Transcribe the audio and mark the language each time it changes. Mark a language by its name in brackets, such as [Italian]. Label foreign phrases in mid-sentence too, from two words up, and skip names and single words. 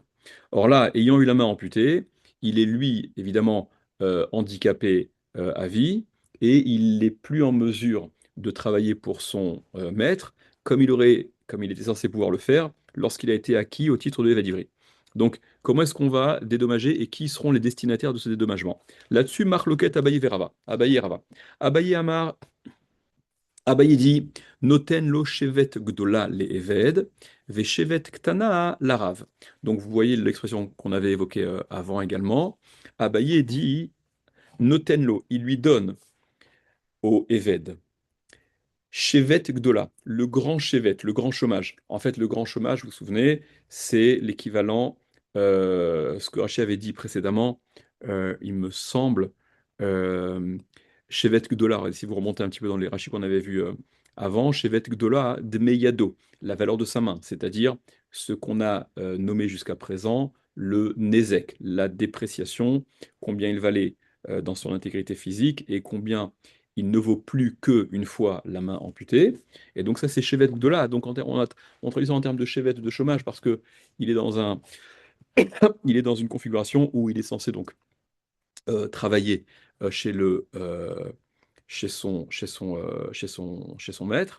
[French] Or là, ayant eu la main amputée, il est lui, évidemment, handicapé à vie, et il n'est plus en mesure de travailler pour son maître comme il était censé pouvoir le faire lorsqu'il a été acquis au titre de l'évadivry. Donc, comment est-ce qu'on va dédommager et qui seront les destinataires de ce dédommagement? [Hebrew] Là-dessus, מחלוקת אביי ורבא. [French] Abaye et Rava. [Hebrew] אביי אמר אביי dit נותן לו שבת גדולה לעבד, ושבת קטנה לרב. [French] Donc vous voyez l'expression qu'on avait évoquée avant également. Abaye dit [Hebrew] נותן לו, [French] il lui donne au eved. [Hebrew] שבת גדולה, [French] le grand shevet, le grand chômage. En fait, le grand chômage, vous vous souvenez, c'est l'équivalent, ce que Rachid avait dit précédemment, il me semble, [Hebrew] euh, שבת גדולה. [French] Si vous remontez un petit peu dans les Rachis qu'on avait vus avant, [Hebrew] שבת גדולה דמי ידו, [French] la valeur de sa main, c'est-à-dire ce qu'on a nommé jusqu'à présent le nezek, la dépréciation, combien il valait dans son intégrité physique et combien il ne vaut plus qu'une fois la main amputée. Et donc ça, c'est [Hebrew] שבת גדולה. [French] Donc on traduit ça en termes de Chevet de chômage parce que il est il est dans une configuration où il est censé donc travailler chez chez son maître.